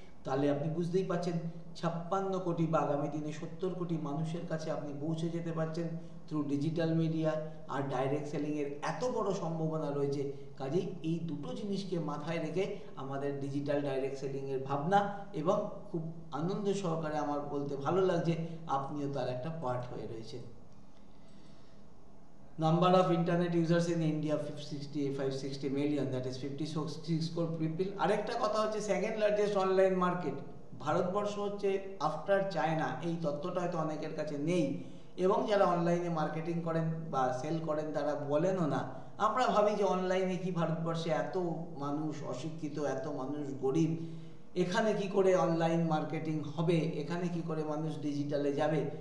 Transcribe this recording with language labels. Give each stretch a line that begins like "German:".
Bangla: তাহলে আপনি বুঝতেই পারছেন 56 কোটি বা আগামী দিনে 70 কোটি মানুষের কাছে আপনি পৌঁছে যেতে পারছেন
English: Through digital media.
Bangla: আর ডাইরেক্ট সেলিংয়ের এত বড় সম্ভাবনা রয়েছে, কাজেই এই দুটো জিনিসকে মাথায় রেখে আমাদের ডিজিটাল ডাইরেক্ট সেলিংয়ের ভাবনা, এবং খুব আনন্দ সহকারে আমার বলতে ভালো লাগছে আপনিও তার একটা পার্ট হয়ে রয়েছেন।
English: Number of internet users in India 560 million, that is 56 crore people.
Bangla: আরেকটা কথা হচ্ছে
English: second largest online market
Bangla: Bharatvarsha হচ্ছে
English: After China.
Bangla: এই তথ্যটা হয়তো অনেকের কাছে নেই, এবং যারা অনলাইনে মার্কেটিং করেন বা সেল করেন তারা বলেনও না। আমরা ভাবি যে অনলাইনে কি, ভারতবর্ষে এত মানুষ অশিক্ষিত, এত মানুষ গরিব, এখানে কি করে অনলাইন মার্কেটিং হবে, এখানে কি করে মানুষ ডিজিটালে যাবে।